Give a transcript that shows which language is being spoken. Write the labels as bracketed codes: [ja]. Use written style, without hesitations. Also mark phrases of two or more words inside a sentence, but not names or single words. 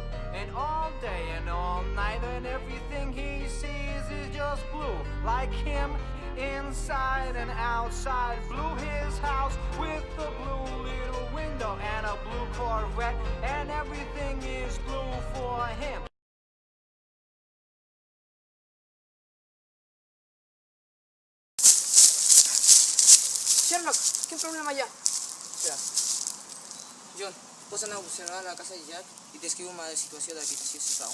[en] And all day and all night and everything he sees is just blue. Like him, inside and outside. Blue his house with a blue little window and a blue Corvette. And everything is blue for him. [ca] Sherlock, quin problema hi ha? Espera. John, pots anar a observar la casa de Jack i descriu una situació d'habitació, sisplau.